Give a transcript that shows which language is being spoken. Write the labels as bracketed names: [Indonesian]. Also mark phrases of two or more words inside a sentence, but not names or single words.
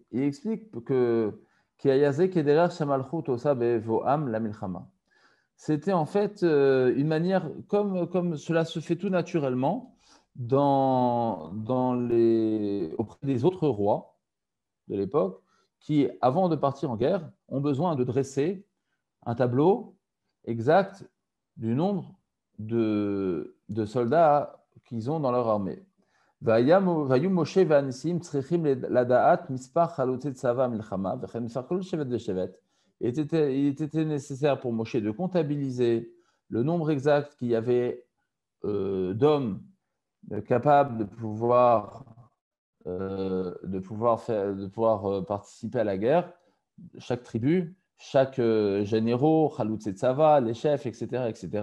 [French] Il explique que c'était en fait une manière, comme cela se fait tout naturellement auprès des autres rois de l'époque, qui, avant de partir en guerre, ont besoin de dresser un tableau exact du nombre de soldats qu'ils ont dans leur armée. [Hebrew] והיו משה והנשיאים צריכים לדעת מספר חלוצי צבא המלחמה וכן מספר כל שבט ושבט. [French] Il était nécessaire pour Moshe de comptabiliser le nombre exact qu'il y avait d'hommes capables de pouvoir participer à la guerre, chaque tribu, chaque généraux, [Hebrew] חלוץ צבא, [French] les chefs, etc., etc.